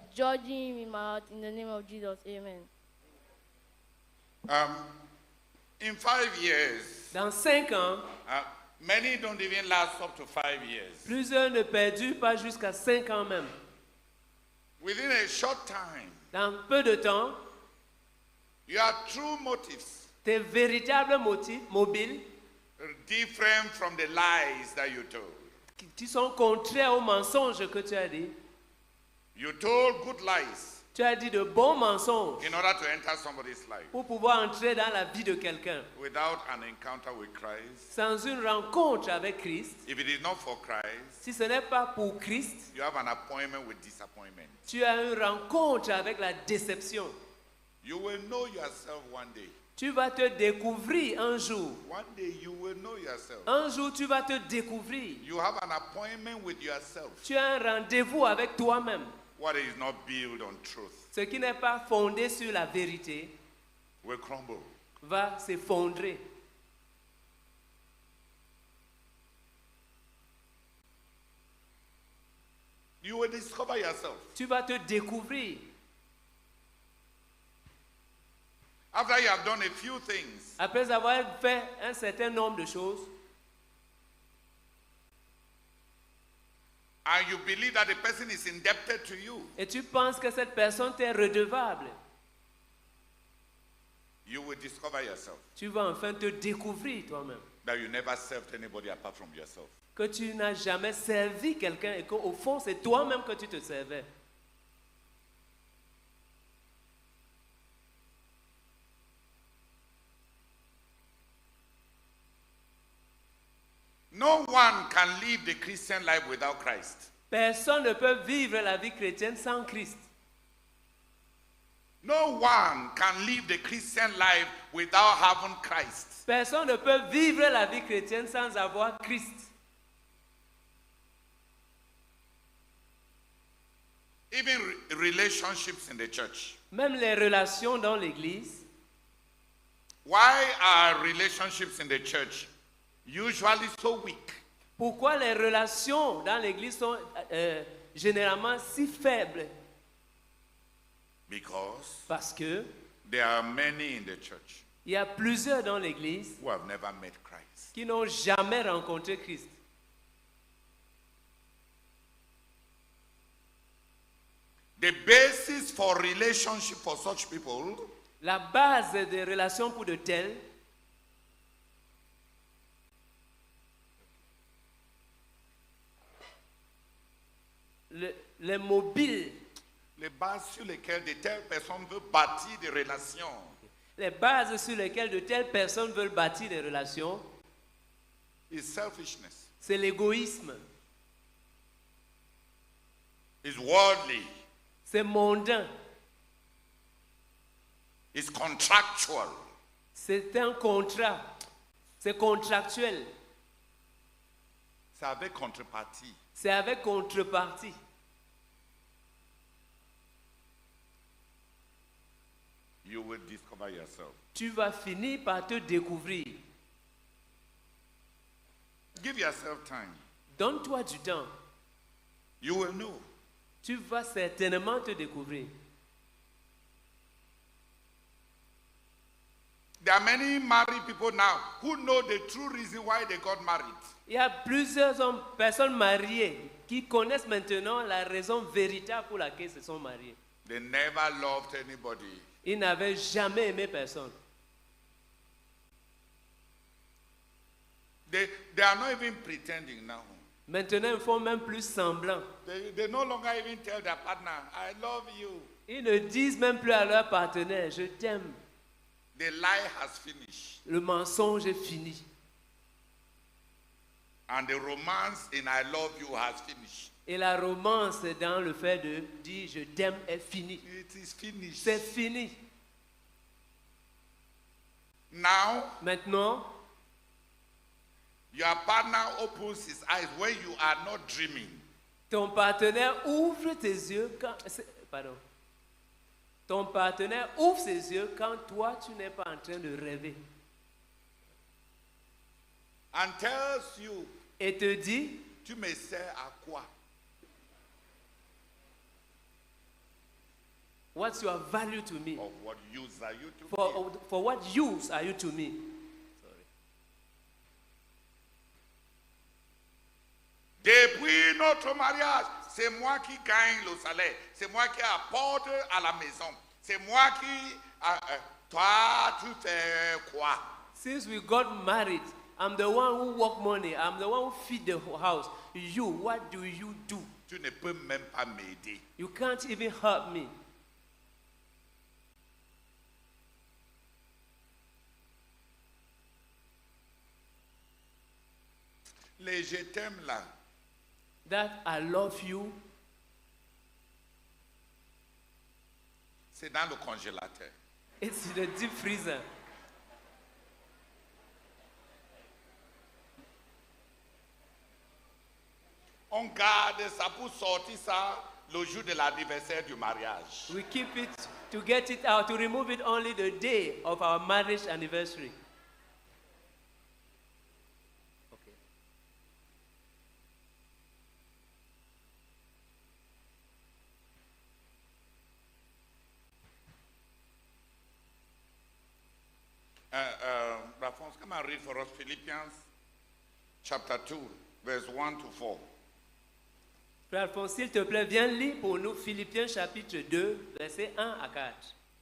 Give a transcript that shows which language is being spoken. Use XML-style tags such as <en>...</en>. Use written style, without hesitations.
<en>judging him in my heart in the name of Jesus. Amen. In 5 years,</en> <fr>Dans 5 ans,</fr> <en>many don't even last up to 5 years.</en> <fr>plusieurs ne perdurent pas jusqu'à 5 ans même.</fr> <en>Within a short time,</en> <fr>Dans peu de temps,</fr> <en>your true motives</en> <fr>tes véritables motifs mobiles</fr> <en>are different from the lies that you told.</en> <fr>qui sont contraires aux mensonges que tu as dit.</fr> <en>You told good lies</en> <fr>Tu as dit de bons mensonges</fr> <en>in order to enter somebody's life.</en> <fr>pour pouvoir entrer dans la vie de quelqu'un.</fr> <en>Without an encounter with Christ,</en> <fr>Sans une rencontre avec Christ,</fr> <en>if it is not for Christ,</en> <fr>si ce n'est pas pour Christ,</fr> <en>you have an appointment with disappointment.</en> <fr>tu as une rencontre avec la déception.</fr> <en>You will know yourself one day.</en> <fr>Tu vas te découvrir un jour.</fr> <en>One day you will know yourself.</en> <fr>Un jour, tu vas te découvrir.</fr> <en>You have an appointment with yourself.</en> <fr>Tu as un rendez-vous avec toi-même.</fr> <en>What is not built on truth</en> <fr>Ce qui n'est pas fondé sur la vérité</fr> <en>will crumble.</en> <fr>va s'effondrer.</fr> <en>You will discover yourself.</en> <fr>Tu vas te découvrir.</fr> <en>After you have done a few things,</en> <fr>Après avoir fait un certain nombre de choses,</fr> <en>and you believe that the person is indebted to you,</en> <fr>et tu penses que cette personne t'est redevable,</fr> <en>you will discover yourself</en> <fr>tu vas enfin te découvrir toi-même.</fr> <en>that you never served anybody apart from yourself.</en> <fr>Que tu n'as jamais servi quelqu'un et qu'au fond, c'est toi-même que tu te servais.</fr> <en>No one can live the Christian life without Christ.</en> <fr>Personne ne peut vivre la vie chrétienne sans Christ.</fr> <en>No one can live the Christian life without having Christ.</en> <fr>Personne ne peut vivre la vie chrétienne sans avoir Christ.</fr> <en>Even relationships in the church.</en> <fr>Même les relations dans l'église.</fr> <en>Why are relationships in the church usually so weak?</en> <fr>Pourquoi les relations dans l'église sont généralement si faibles?</fr> <en>Because</en> <fr>Parce que</fr> <en>there are many in the church</en> <fr>il y a plusieurs dans l'église</fr> <en>who have never met Christ.</en> <fr>qui n'ont jamais rencontré Christ.</fr> <en>The basis for relationship for such people</en> <fr>La base des relations pour de tels, les mobiles, les bases sur lesquelles de telles personnes veulent bâtir des relations, les bases sur lesquelles de telles personnes veulent bâtir des relations,</fr> <en>is selfishness,</en> <fr>c'est l'égoïsme,</fr> <en>is worldly,</en> <fr>c'est mondain,</fr> <en>is contractual.</en> <fr>c'est un contrat, c'est contractuel, C'est avec contrepartie. c'est avec contrepartie.</fr> <en>You will discover yourself.</en> <fr>Tu vas finir par te découvrir.</fr> <en>Give yourself time.</en> <fr>Donne-toi du temps.</fr> <en>You will know.</en> <fr>Tu vas certainement te découvrir.</fr> <en>There are many married people now who know the true reason why they got married.</en> <fr>Il y a plusieurs hommes, personnes mariées qui connaissent maintenant la raison véritable pour laquelle ils se sont mariés.</fr> <en>They never loved anybody.</en> <fr>Ils n'avaient jamais aimé personne.</fr> <en>They are not even pretending now.</en> <fr>Maintenant, ils font même plus semblant.</fr> <en>They no longer even tell their partner, I love you.</en> <fr>Ils ne disent même plus à leur partenaire, je t'aime.</fr> <en>The lie has finished.</en> <fr>Le mensonge est fini.</fr> <en>And the romance in I love you has finished.</en> <fr>Et la romance dans le fait de dire je t'aime est finie.</fr> <en>It is finished.</en> <fr>C'est fini.</fr> <en>Now,</en> <fr>Maintenant,</fr> <en>your partner opens his eyes when you are not dreaming.</en> <fr>ton partenaire ouvre tes yeux quand... Pardon. Ton partenaire ouvre ses yeux quand toi, tu n'es pas en train de rêver.</fr> <en>And tells you,</en> <fr>Et te dit, tu me sers à quoi?</fr> <en>What's your value to me? Of what use are you to me? For what use are you to me?</en> <fr>Depuis notre mariage, c'est moi qui gagne le salaire. C'est moi qui apporte à la maison. C'est moi qui... toi, tu fais quoi?</fr> <en>Since we got married, I'm the one who work money. I'm the one who feed the house. You, what do you do?</en> <fr>Tu ne peux même pas m'aider.</fr> <en>You can't even help me.</en> <fr>Les je t'aime là,</fr> <en>That I love you,</en> <fr>c'est dans le congélateur.</fr> <en>it's in the deep freezer.</en> <fr>On garde ça pour sortir ça le jour de l'anniversaire du mariage.</fr> <en>We keep it to get it out, to remove it only the day of our marriage anniversary. Okay. Raphonse, come and read for us Philippians chapter 2, verse 1 to 4.</en> <fr>Frère Alphonse, s'il te plaît, viens lire pour nous Philippiens chapitre 2, versets 1 à 4.</fr>